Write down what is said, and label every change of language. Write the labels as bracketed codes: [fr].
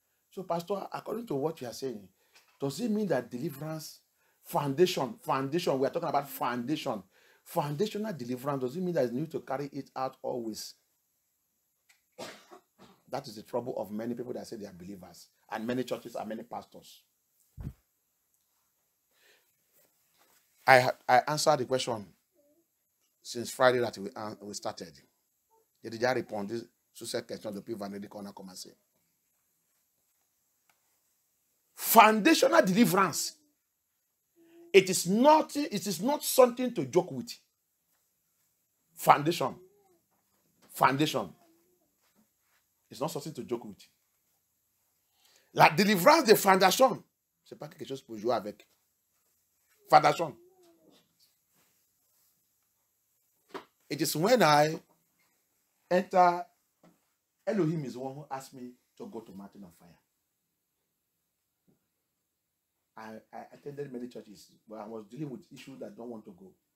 [en] So, Pastor, according to what you are saying, does it mean that deliverance, foundation, we are talking about foundation, foundational deliverance, does it mean that you need to carry it out always? That is the trouble of many people that say they are believers, and many churches and many pastors. I answered the question since Friday that we started. [fr] J'ai déjà répondu sur cette question depuis vendredi qu'on a commencé. [en] Foundational deliverance. It is not something to joke with. Foundation. It's not something to joke with. [fr] La délivrance de fondation, c'est pas quelque chose pour jouer avec. Fondation. [en] It is when I enter, Elohim is the one who asked me to go to Mountain of Fire. I attended many churches, but I was dealing with issues that don't want to go.